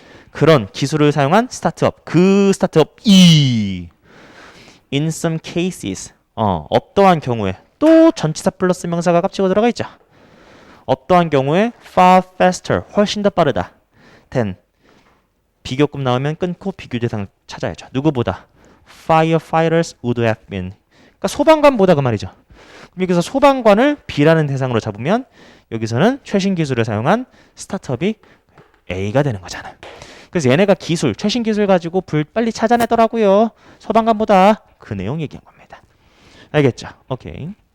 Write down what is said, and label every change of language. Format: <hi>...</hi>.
<ko>그런 기술을 사용한 스타트업. 그 스타트업이</ko> <en>in some cases</en> <ko>어떠한 경우에 또 전치사 플러스 명사가 깝치고 들어가 있죠. 어떠한 경우에</ko> <en>far faster</en> <ko>훨씬 더 빠르다. than 비교급 나오면 끊고 비교 대상 찾아야죠. 누구보다</ko> <en>firefighters would have been.</en> <ko>그러니까 소방관보다 그 말이죠. 그럼 여기서 소방관을 B라는 대상으로 잡으면 여기서는 최신 기술을 사용한 스타트업이 A가 되는 거잖아요. 그래서 얘네가 최신 기술 가지고 불 빨리 찾아내더라고요. 소방관보다 그 내용 얘기한 겁니다. 알겠죠? 오케이.</ko>